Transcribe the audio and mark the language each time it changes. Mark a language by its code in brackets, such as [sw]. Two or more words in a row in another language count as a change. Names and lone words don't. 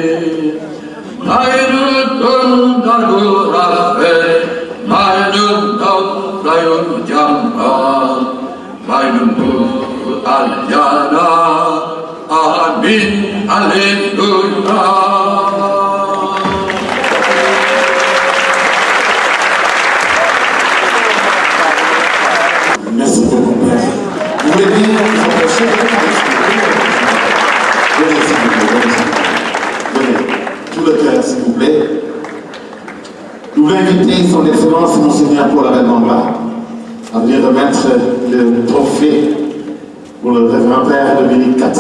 [fr] Mayrutun Dagurafe Mayrun Tavlayun Jamha Mayrun Aljana Amin Alleluia. Merci beaucoup, Père. Vous voulez bien vous empêcher de venez, s'il vous plaît. Venez. Tout le cœur, s'il vous plaît. Nous voulons inviter son Excellence, Monseigneur Paul Abel-Mamba, à venir remettre le trophée pour le révérend Père Dominique Kata.